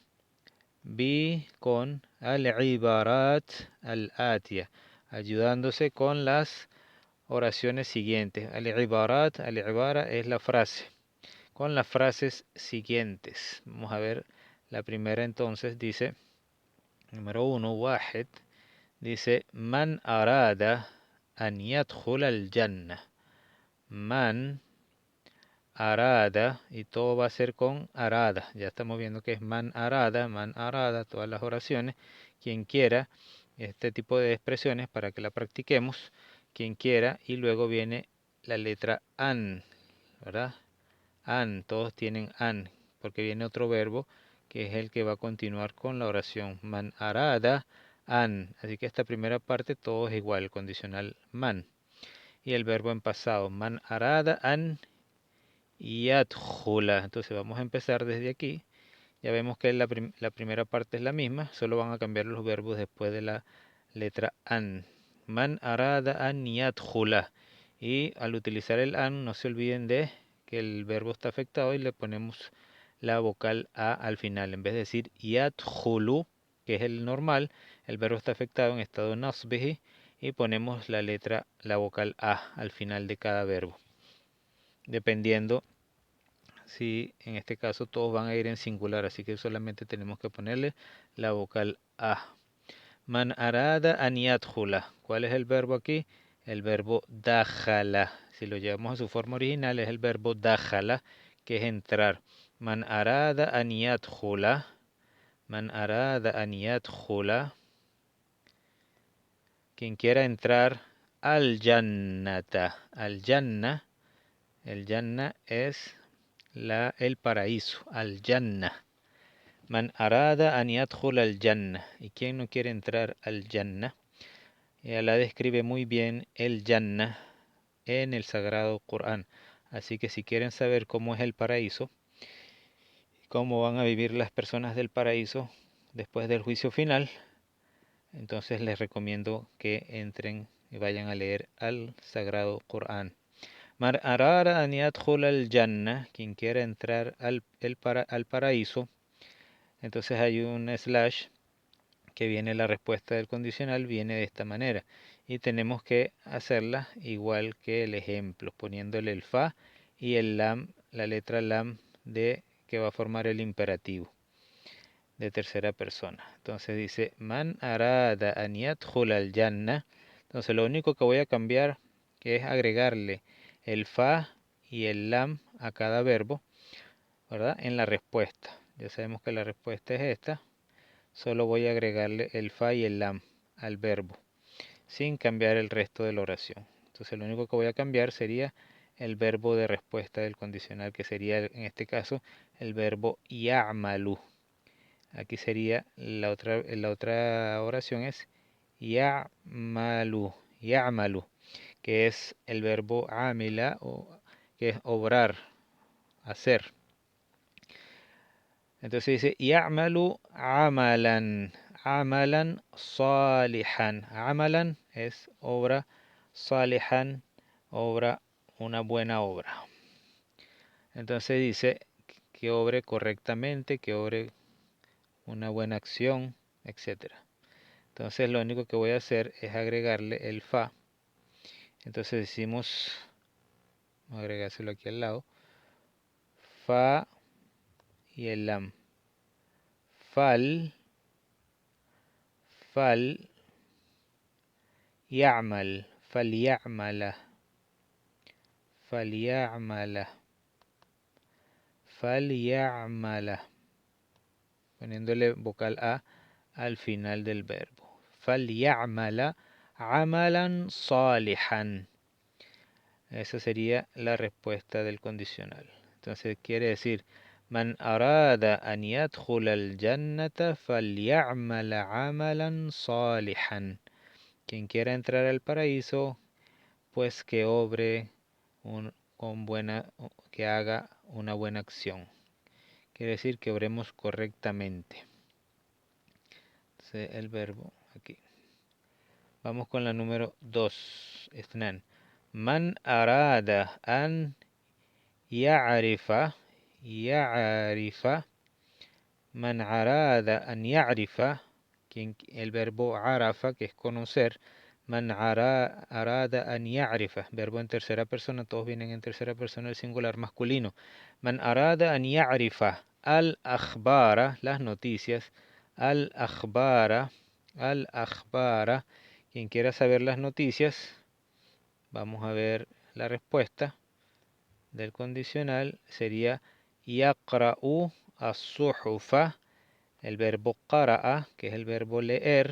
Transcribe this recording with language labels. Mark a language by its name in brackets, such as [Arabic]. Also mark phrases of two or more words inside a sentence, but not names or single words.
[Spanish] Bi con [Arabic] العبارات الآتية, [Spanish] ayudándose con las oraciones siguientes. Al-ibarat, al-ibara es la frase. Con las frases siguientes. Vamos a ver la primera entonces. Dice, número 1, wahid. Dice, [Arabic] من أراد أن يدخل الجنة. من أراد, [Spanish] y todo va a ser con arada. Ya estamos viendo que es [Arabic] من أراد, [Spanish] todas las oraciones. Quien quiera, este tipo de expresiones para que la practiquemos. Quien quiera, y luego viene la letra an, ¿verdad? An, todos tienen an, porque viene otro verbo que es el que va a continuar con la oración. [Arabic] من أراد أن. [Spanish] Así que esta primera parte todo es igual, el condicional man. Y el verbo en pasado, [Arabic] من أراد أن يدخل. [Spanish] Entonces vamos a empezar desde aquí. Ya vemos que la primera parte es la misma, solo van a cambiar los verbos después de la letra an. [Arabic] من أراد أن يدخل. [Spanish] Y al utilizar el an, no se olviden de que el verbo está afectado y le ponemos la vocal a al final. En vez de decir yadkhulu, que es el normal, el verbo está afectado en estado nasbihi y ponemos la vocal a al final de cada verbo. Dependiendo si en este caso todos van a ir en singular, así que solamente tenemos que ponerle la vocal a. [Arabic] من أراد أن يدخل. [Spanish] ¿Cuál es el verbo aquí? El verbo dakhala. Si lo llevamos a su forma original es el verbo dakhala, que es entrar. [Arabic] من أراد أن يدخل من أراد أن يدخل. [Spanish] Quien quiera entrar al jannata. Al janna. El janna es el paraíso, al Jannah. [Arabic] من أراد أن يدخل الجنة. [Spanish] ¿Y quién no quiere entrar al Jannah? La describe muy bien el Jannah en el Sagrado Corán. Así que si quieren saber cómo es el paraíso, cómo van a vivir las personas del paraíso después del juicio final, entonces les recomiendo que entren y vayan a leer al Sagrado Corán. [Arabic] من أراد أن يدخل الجنة, [Spanish] quien quiera entrar al paraíso, entonces hay un slash que viene la respuesta del condicional, viene de esta manera. Y tenemos que hacerla igual que el ejemplo, poniéndole el fa y el lam, la letra lam de que va a formar el imperativo de tercera persona. Entonces dice, [Arabic] من أراد أن يدخل الجنة. [Spanish] Entonces lo único que voy a cambiar que es agregarle el fa y el lam a cada verbo, ¿verdad? En la respuesta. Ya sabemos que la respuesta es esta. Solo voy a agregarle el fa y el lam al verbo, sin cambiar el resto de la oración. Entonces lo único que voy a cambiar sería el verbo de respuesta del condicional, que sería en este caso el verbo ya'malu. Aquí sería la otra oración es [Arabic] يعمل يعمل, [Spanish] que es el verbo amila, que es obrar, hacer. Entonces dice, [Arabic] يعمل عملا عملا صالحا. [Spanish] Amalan es obra, salihan, obra, una buena obra. Entonces dice que obre correctamente, que obre una buena acción, etcétera. Entonces lo único que voy a hacer es agregarle el fa. Entonces decimos, vamos a agregárselo aquí al lado, fa y el lam. [Arabic] فل يعمل, فليعمل فليعمل فليعمل, [Spanish] poniéndole vocal A al final del verbo. [Arabic] فليعمل عملا صالحا. [Spanish] Esa sería la respuesta del condicional. Entonces quiere decir, [Arabic] من أراد أن يدخل الجنة فليعمل عملا صالحا. [Spanish] Quien quiera entrar al paraíso, pues que obre que haga una buena acción. Quiere decir que obremos correctamente. Entonces, el verbo aquí. Vamos con la número 2. [Arabic] اثنان. من أراد أن يعرف من أراد أن يعرف, [Spanish] el verbo عرف, que es conocer. [Arabic] من أراد أن يعرف, [Spanish] verbo en tercera persona, todos vienen en tercera persona, el singular masculino. [Arabic] من أراد أن يعرف الأخبار, [Spanish] las noticias. الأخبار, quien quiera saber las noticias, vamos a ver la respuesta del condicional, sería [Arabic] يقرأ الصحف, [Spanish] el verbo قرأ, que es el verbo leer.